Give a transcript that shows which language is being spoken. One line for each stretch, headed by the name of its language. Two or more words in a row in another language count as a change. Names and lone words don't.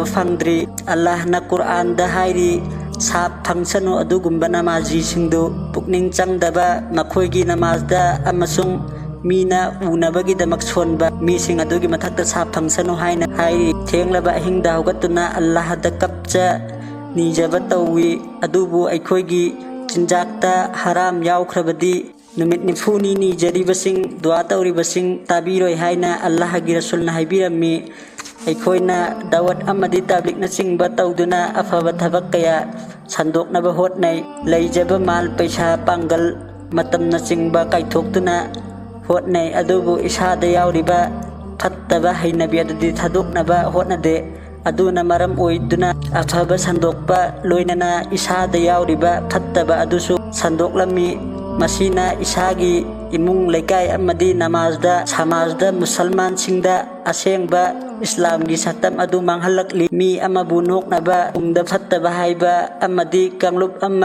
Manipuri: fangdri Allahna Quran da hairi sap phangsanu adugumba namazi singdu pukning changdaba makhoigi namazda amasung mina unabagi damak sonba mising adugi mathakta sap phangsanu haina hai thenglaba hingda hogatuna Allah da kapcha nijaba tawi adubu aikhoigi chinjakta haram yaukhrabadi numit nifuni ni jaribasing dua tauribasing tabiroi haina Allah gi rasulna haibirami aikhoina dawat amadi tablik na singba tawduna afaba thabak kaya sandoknaba hotnai leijaba mal paisa pangal matam na singba kaithokduna hotnai adubu isada yauriba fattaba hainabi adudi thadoknaba hotnade aduna maram oiduna afaba sandokpa loinana isada yauriba fattaba adusu sandoklami masina isagi imung lekai amadi namazda samajda musalman singda asengba Islam gi satam adu manghalakli mi amabu noknaba umda fattaba haiba amadi kanglub